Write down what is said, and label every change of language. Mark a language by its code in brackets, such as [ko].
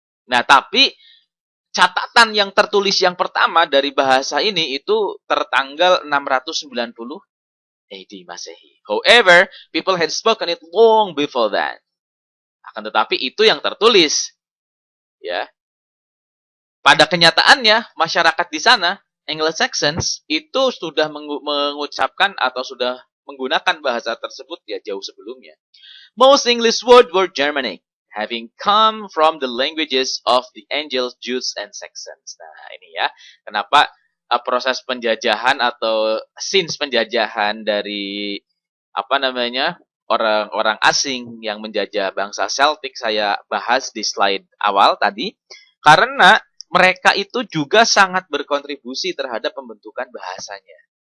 [id] Nah, tapi catatan yang tertulis yang pertama dari bahasa ini itu tertanggal 690 AD Masehi. [en] However, people had spoken it long before that. [id] Akan tetapi itu yang tertulis. Ya. Pada kenyataannya, masyarakat di sana, Anglo-Saxons, itu sudah mengucapkan atau sudah menggunakan bahasa tersebut ya jauh sebelumnya. [en] Most English words were Germanic, having come from the languages of the Angles, Jutes, and Saxons. [id] Nah, ini ya, kenapa proses penjajahan atau since penjajahan dari orang-orang asing yang menjajah bangsa Celtic saya bahas di slide awal tadi, karena mereka itu juga sangat berkontribusi terhadap pembentukan bahasanya.